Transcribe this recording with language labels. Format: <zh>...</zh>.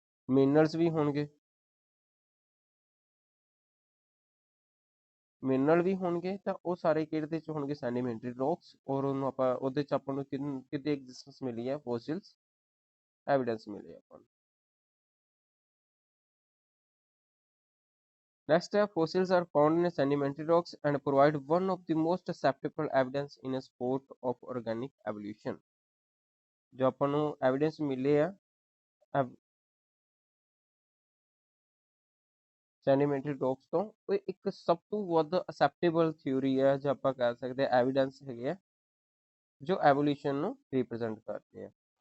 <pa>Minerals ਵੀ ਹੋਣਗੇ, mineral ਵੀ ਹੋਣਗੇ, ਤਾਂ ਉਹ ਸਾਰੇ ਕਿਹਦੇ ਚ ਹੋਣਗੇ, ਸੈਡੀਮੈਂਟਰੀ ਰੌਕਸ। ਔਰ ਉਹਨੂੰ ਆਪਾਂ ਉਹਦੇ ਚ ਆਪਾਂ ਨੂੰ ਕਿਤੇ ਐਗਜ਼ਿਸਟੈਂਸ ਮਿਲੀ ਹੈ, ਫੋਸਿਲਸ ਐਵੀਡੈਂਸ ਮਿਲੀ ਹੈ ਆਪਾਂ ਨੂੰ।</pa> <en>Next, fossils are found in sedimentary rocks and provide one of the most acceptable evidence in a support of organic evolution।</en> <hi>जो अपन</hi> <pa>ਨੂੰ evidence</pa> <hi>मिले है</hi> <pa>ਸੈਡੀਮੈਂਟਰੀ ਰੌਕਸ ਤੋਂ, ਉਹ ਇੱਕ ਸਭ ਤੋਂ ਵੱਧ ਅਸੈਪਟੇਬਲ ਥਿਊਰੀ ਹੈ, ਜੋ ਆਪਾਂ ਕਹਿ ਸਕਦੇ ਹਾਂ ਐਵੀਡੈਂਸ ਹੈਗੇ ਆ, ਜੋ ਐਵੋਲੂਸ਼ਨ ਨੂੰ ਰਿਪਰੈਜ਼ੈਂਟ ਕਰਦੇ ਆ।</pa>